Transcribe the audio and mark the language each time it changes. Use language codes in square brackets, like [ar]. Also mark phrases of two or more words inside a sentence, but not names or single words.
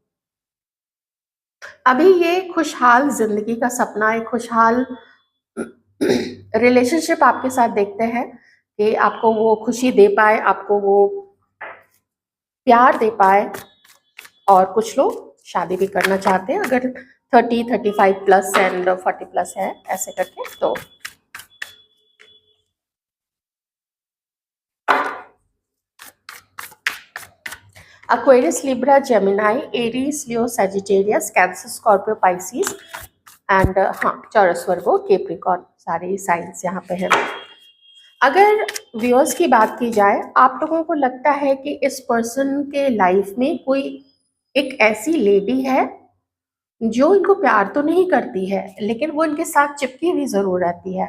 [hi] अभी ये खुशहाल जिंदगी का सपना, एक खुशहाल रिलेशनशिप आपके साथ देखते हैं कि आपको वो खुशी दे पाए, आपको वो प्यार दे पाए। और कुछ लोग शादी भी करना चाहते हैं, अगर 30-35 [en] plus and [hi] 40 प्लस है, ऐसे करके। तो Aquarius, Libra, Gemini, Aries, Leo, Sagittarius, Cancer, Scorpio, Pisces एंड हाँ चौरस, वर्गो, केप्रिकॉर्न, सारे साइंस यहाँ पे हैं। अगर व्यूअर्स की बात की जाए, आप लोगों को लगता है कि इस पर्सन के लाइफ में कोई एक ऐसी लेडी है जो इनको प्यार तो नहीं करती है, लेकिन वो इनके साथ चिपकी हुई ज़रूर रहती है।